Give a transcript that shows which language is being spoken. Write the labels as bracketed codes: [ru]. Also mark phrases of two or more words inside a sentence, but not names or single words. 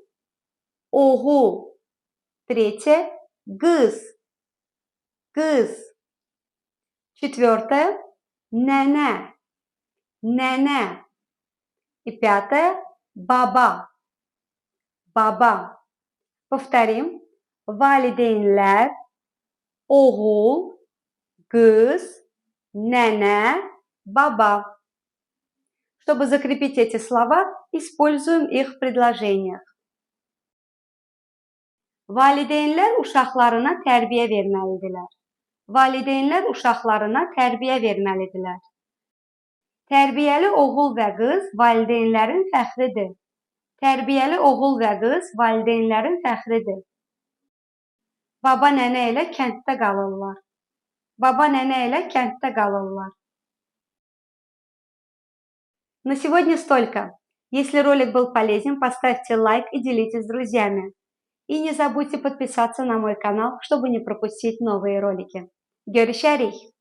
[ru] Огул. Третье «гыз». Гыз. Четвертое «нене». Нене. И пятое «баба». Баба. Повторим. [az] Valideynlər, oğul, qız, nənə, баба. [ru] Чтобы закрепить эти слова, используем их в предложениях. [az] Valideynlər uşaqlarına tərbiyə verməlidirlər. Valideynlər uşaqlarına tərbiyə verməlidirlər. Tərbiyəli oğul və qız valideynlərin fəxridir. Tərbiyəli oğul və qız valideynlərin fəxridir. Baba nənə ilə kənddə qalırlar. Baba nənə ilə kənddə qalırlar. [ru] На сегодня столько. Если ролик был полезен, поставьте лайк и делитесь с друзьями. И не забудьте подписаться на мой канал, чтобы не пропустить новые ролики. [az] Görüşürüz.